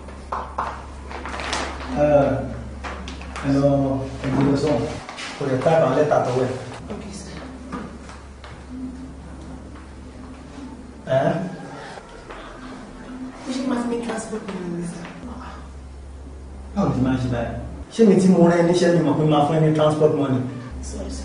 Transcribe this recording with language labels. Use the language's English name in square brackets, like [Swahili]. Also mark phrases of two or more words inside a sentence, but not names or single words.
[Yoruba] ẹ lọ ẹgbẹ́ lọ sọ́hùn kò lè táìpù àwọn lẹ́tà tọwọ́ ẹ̀. [English] Okay, sir. [Yoruba] Ṣé máa fi mi transport mi sir? Báwo ti máa ń ṣe báyìí? Ṣé mi tí mo rẹ́ níṣẹ́ mi mọ̀ pé máa fún ẹ ní [English] transport money? Sorry, sir.